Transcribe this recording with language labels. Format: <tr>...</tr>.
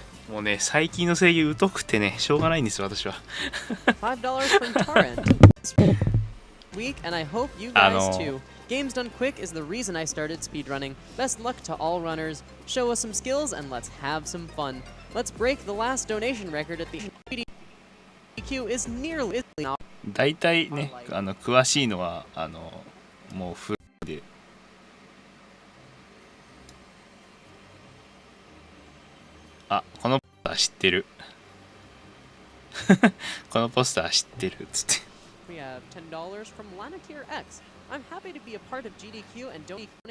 <ja>もうね、最近の声優疎くてね、しょうがないんですよ、私は。</ja> <en>$5 from Taryn this week, and I hope you guys too. Games done quick is the reason I started speedrunning. Best luck to all runners. Show us some skills and let's have some fun. Let's break the last donation record at the SGDQ is nearly</en> <ja>大体ね、詳しいのは、もうフルで。あ、このポスター知ってる。このポスター知ってるっつって。</ja> <en>We have $10 from Lanatier X. I'm happy to be a part of GDQ and don't</en>